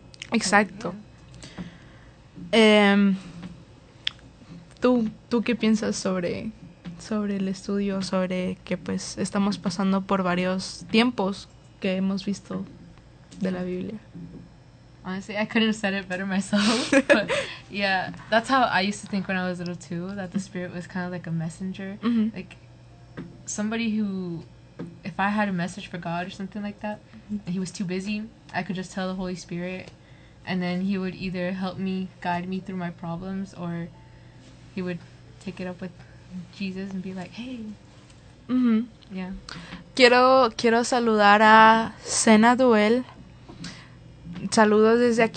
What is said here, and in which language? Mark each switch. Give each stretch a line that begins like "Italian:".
Spanish: Exacto. ¿Tú qué piensas sobre el estudio, sobre que pues estamos pasando por varios tiempos que hemos visto de la Biblia?
English: Honestly, I couldn't have said it better myself. But yeah, that's how I used to think when I was little too, that the Spirit was kind of like a messenger. Mm-hmm. Like somebody who, if I had a message for God or something like that, and he was too busy, I could just tell the Holy Spirit, and then he would either help me, guide me through my problems, or he would take it up with Jesus and be like, hey. Mm-hmm. Yeah.
Spanish: Quiero saludar a Sena Duel. Saludos desde aquí.